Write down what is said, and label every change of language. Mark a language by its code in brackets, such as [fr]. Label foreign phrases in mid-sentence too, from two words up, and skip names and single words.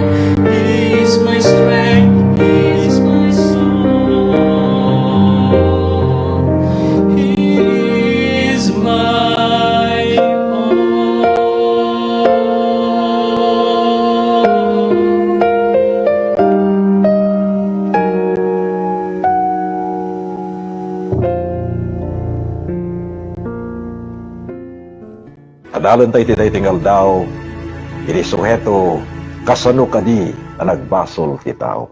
[en] He is my strength, He is my song. He is my all. [ilo] Adalan tayo ti tinggal daw, ini suheto, kasano kadi na nagbasol ti tao.